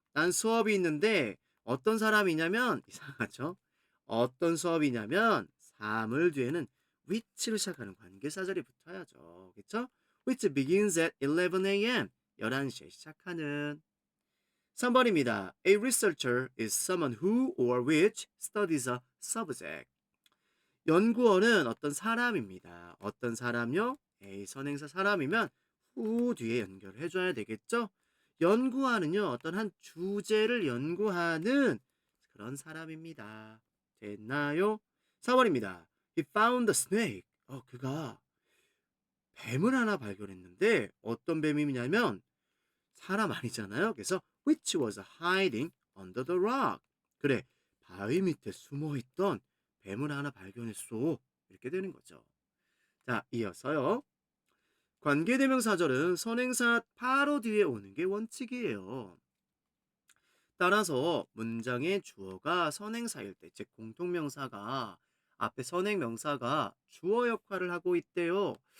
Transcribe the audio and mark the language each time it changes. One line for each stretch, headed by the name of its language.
Korean: 난 수업이 있는데 어떤 사람이냐면 이상하죠? 어떤 수업이냐면 사물 뒤에는 which로 시작하는 관계사절이 붙어야죠. 그쵸?
English: which begins at 11 a.m.
Korean: 11시에 시작하는 3번입니다.
English: A researcher is someone who or which studies a subject.
Korean: 연구원은 어떤 사람입니다. 어떤 사람요? A 선행사 사람이면 who 뒤에 연결을 해줘야 되겠죠? 연구하는요. 어떤 한 주제를 연구하는 그런 사람입니다. 됐나요? 4번입니다.
English: He found a snake.
Korean: 그가 뱀을 하나 발견했는데 어떤 뱀이냐면 사람 아니잖아요. 그래서
English: which was hiding under the rock.
Korean: 그래, 바위 밑에 숨어있던 뱀을 하나 발견했어. 이렇게 되는 거죠. 자, 이어서요. 관계대명사절은 선행사 바로 뒤에 오는 게 원칙이에요. 따라서 문장의 주어가 선행사일 때, 즉 공통명사가 앞에 선행명사가 주어 역할을 하고 있대요.